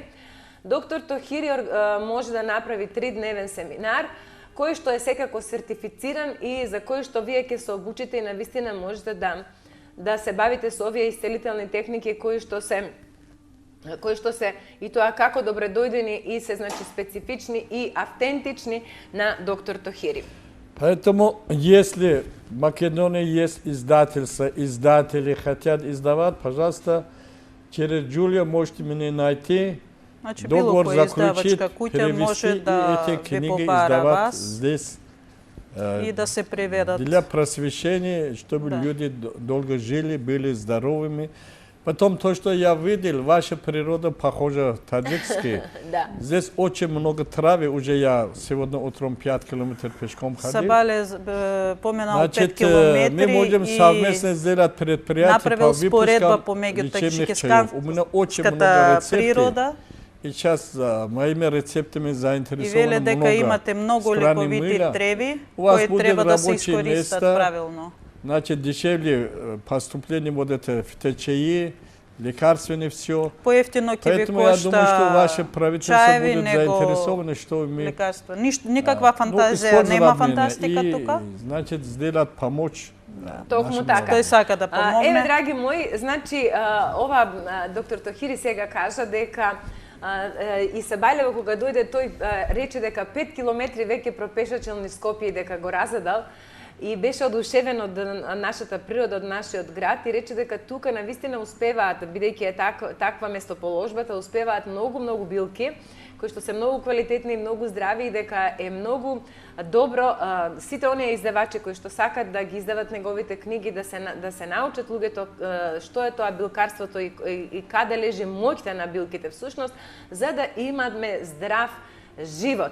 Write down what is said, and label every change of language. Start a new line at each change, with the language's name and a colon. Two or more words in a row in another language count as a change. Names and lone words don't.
Macedonian: Доктор Тохири може да направи 3-дневен семинар, кој што е секако сертифициран и за кој што вие ќе се обучите и на вистина можете да се бавите со овие исцелителни техники кои што се и тоа како добре дојдени и се, значи, специфични и автентични на доктор Тохири.
Russian: Поэтому, если в Македонии есть издательство, издатели хотят издавать, пожалуйста, через Джулия можете меня найти,
Macedonian: Значи било
Russian: договор
Macedonian: која
Russian: заключить,
Macedonian: издавачка куќа може
Russian: перевести
Macedonian: да
Russian: и эти
Macedonian: ви
Russian: книги
Macedonian: побара
Russian: издавать
Macedonian: вас
Russian: здесь
Macedonian: и да се преведат.
Russian: для просвещения, чтобы Да. люди долго жили, были здоровыми. Потом то, что я видел, ваша природа похожа таджикски. Да. Здесь очень много травы, уже я сегодня утром 5 километров пешком ходил.
Macedonian: Сабале поменал 5
Russian: Значит,
Macedonian: километри
Russian: мы можем
Macedonian: и
Russian: совместно сделать предприятие
Macedonian: направил по споредба
Russian: выпускам
Macedonian: помеѓу
Russian: лечебных чаев. У меня очень много
Macedonian: таджикската
Russian: рецептов.
Macedonian: природа
Russian: И сейчас моими рецептами
Macedonian: И
Russian: заинтересованы
Macedonian: веле дека
Russian: много
Macedonian: имате многу
Russian: страни
Macedonian: лековити
Russian: мира.
Macedonian: треви
Russian: У вас
Macedonian: кои
Russian: будет
Macedonian: треба да се
Russian: рабочие
Macedonian: искористат
Russian: места.
Macedonian: правилно.
Russian: Значит, дешевле поступление вот это в ТЧИ, лекарственное все.
Macedonian: Поевтино ќе ви
Russian: Поэтому я думаю, что ваше
Macedonian: кошта
Russian: правительство
Macedonian: чаеви
Russian: будет
Macedonian: него
Russian: заинтересовано, что мы
Macedonian: лекарства. Никаква фантазија,
Russian: использовать
Macedonian: нема
Russian: меня
Macedonian: фантастика
Russian: и,
Macedonian: тука.
Russian: значит, сделать, помочь.
Macedonian: Токму
Russian: нашему
Macedonian: така. Тој сака да Еве, помогне. драги мои, значи, ова доктор Тохири сега кажа дека и Сабајлево кога дојде тој рече дека 5 километри веќе пропешачил низ Скопје и дека го разедал и беше одушевен од нашата природа, од нашиот град и рече дека тука навистина успеваат, бидејќи е таква местоположбата, успеваат многу билки кои што се многу квалитетни и многу здрави и дека е многу добро сите оние издавачи кои што сакат да ги издават неговите книги да се научат луѓето што е тоа билкарството и каде лежи моќта на билките всушност за да имаме здрав живот.